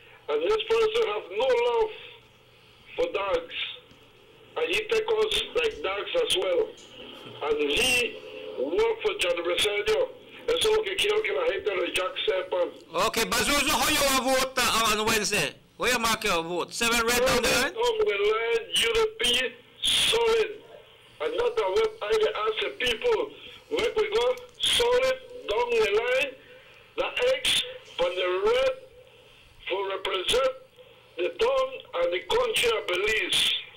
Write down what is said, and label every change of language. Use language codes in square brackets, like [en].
[en] And this person have no love for dogs. And he take us like dogs as well. And he work for John Briceño. [es] Eso es lo que quiero que la gente de Jack sepan. [en] Okay, Bazuzo, how you will vote on Wednesday? Where you mark your vote? 7 red down the line? On the line, UDP, solid. And not what I ask the people. Where we go, solid down the line, the X from the red for represent the town and the country of Belize.